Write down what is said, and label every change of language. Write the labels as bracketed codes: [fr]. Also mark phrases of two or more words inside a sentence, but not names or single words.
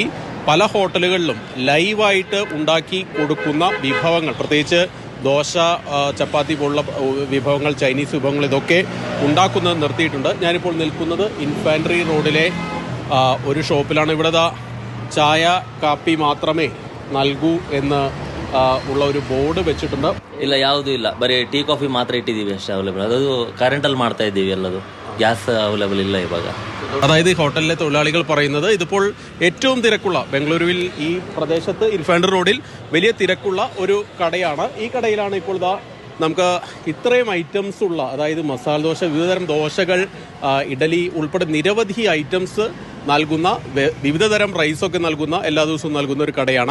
[ml] പല ഹോട്ടലുകളിലും ലൈവായിട്ട് ഉണ്ടാക്കി കൊടുക്കുന്ന വിഭവങ്ങൾ, പ്രത്യേകിച്ച് ദോശ, ചപ്പാത്തി പോലുള്ള വിഭവങ്ങൾ, ചൈനീസ് വിഭവങ്ങൾ, ഇതൊക്കെ ഉണ്ടാക്കുന്നത് നിർത്തിയിട്ടുണ്ട്. ഞാനിപ്പോൾ നിൽക്കുന്നത് ഇൻഫാൻട്രി റോഡിലെ ഒരു ഷോപ്പിലാണ്. ഇവിടെ ചായ കാപ്പി മാത്രമേ നൽകൂ എന്ന് ഉള്ള ഒരു ബോർഡ് വെച്ചിട്ടുണ്ട്. [kn] ಇಲ್ಲ ಯಾವುದೂ ಇಲ್ಲ, ಬರೀ ಟೀ ಕಾಫಿ ಮಾತ್ರ ಇಟ್ಟಿದ್ದೀವಿ ಅಷ್ಟೇ ಅವೈಲೇಬಲ್. ಅದು ಕರೆಂಟಲ್ಲಿ ಮಾಡ್ತಾ ಇದ್ದೀವಿ ಎಲ್ಲದು, ಗ್ಯಾಸ್ ಅವೈಲೇಬಲ್ ಇಲ್ಲ ಇವಾಗ. [ml] അതായത് ഹോട്ടലിലെ തൊഴിലാളികൾ പറയുന്നത് ഇതിപ്പോൾ ഏറ്റവും തിരക്കുള്ള, ബംഗളൂരുവിൽ ഈ പ്രദേശത്ത് ഇൻഫാൻട്രി റോഡിൽ വലിയ തിരക്കുള്ള ഒരു കടയാണ്. ഈ കടയിലാണ് ഇപ്പോൾ നമുക്ക് ഇത്രയും ഐറ്റംസ് ഉള്ള, അതായത് മസാല ദോശ, വിവിധതരം ദോശകൾ, ഇഡലി ഉൾപ്പെടെ നിരവധി ഐറ്റംസ് നൽകുന്ന, വിവിധതരം റൈസൊക്കെ നൽകുന്ന, എല്ലാ ദിവസവും നൽകുന്ന ഒരു കടയാണ്.